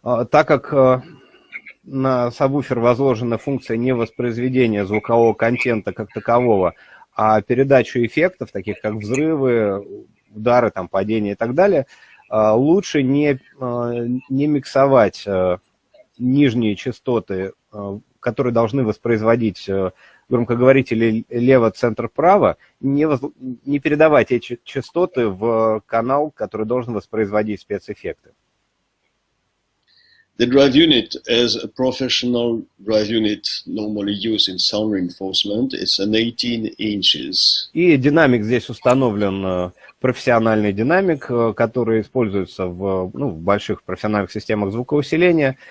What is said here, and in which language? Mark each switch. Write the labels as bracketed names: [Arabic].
[Russian] Так как на сабвуфер возложена функция не воспроизведения звукового контента как такового, а передачу эффектов, таких как взрывы, удары, там, падения и так далее, лучше не миксовать нижние частоты которые должны воспроизводить громкоговорители лево, центр, право, не передавать эти частоты в канал, который должен воспроизводить спецэффекты. [English] The drive unit is a professional drive unit normally used in sound reinforcement. It's an 18 inches. [Russian] И динамик здесь установлен, профессиональный динамик, который используется в больших профессиональных системах звукоусиления.